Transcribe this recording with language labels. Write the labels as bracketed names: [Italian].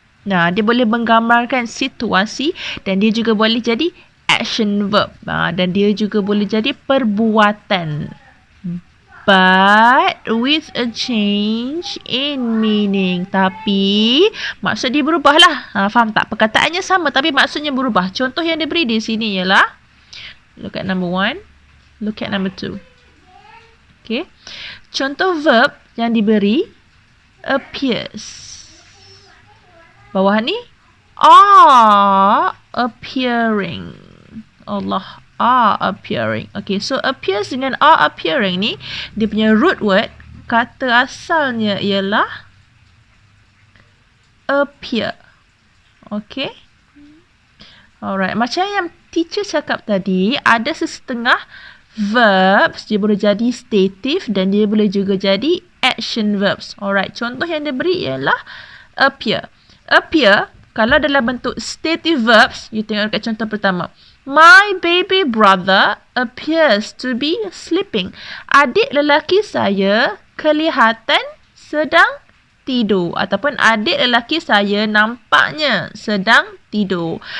[Malay] Dia boleh menggambarkan situasi, dan dia juga boleh jadi action verb. Dan dia juga boleh jadi perbuatan. [English] But with a change in meaning. [Malay] Tapi maksud dia berubah lah. Faham tak? Perkataannya sama tapi maksudnya berubah. Contoh yang diberi di sini ialah, [English] look at number 1. Look at number 2. Okay. [Malay] Contoh verb yang diberi, [English] appears. [Malay] Bawah ni, are appearing. Allah, are appearing. Okay, so appears dengan are appearing ni, dia punya root word, kata asalnya ialah appear. Okay. Alright, macam yang teacher cakap tadi, ada sesetengah verbs, dia boleh jadi stative dan dia boleh juga jadi action verbs. Alright, contoh yang diberi ialah appear. Appear, kalau dalam bentuk stative verbs, you tengok kat contoh pertama. [English] My baby brother appears to be sleeping. [Malay] Adik lelaki saya kelihatan sedang tidur. Ataupun adik lelaki saya nampaknya sedang tidur.